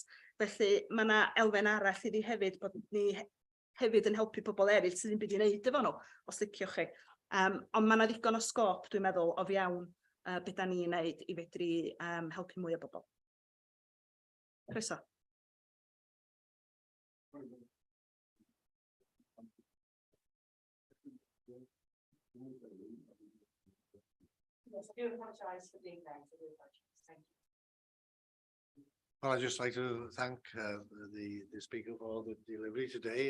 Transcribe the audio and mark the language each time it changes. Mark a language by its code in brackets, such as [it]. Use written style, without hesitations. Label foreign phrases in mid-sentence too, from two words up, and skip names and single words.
[cy] Felly mae yna elfen arall iddi hefyd bod ni hefyd yn helpu pobl eraill sydd ddim byd i wneud efo nhw, os liciwch chi. Ond mae yna ddigon o sgop, dwi'n meddwl, o fewn beth da ni'n wneud i fedru helpu mwy o bobl. Croeso. [en] Well, I'd just like to thank the speaker for the delivery today.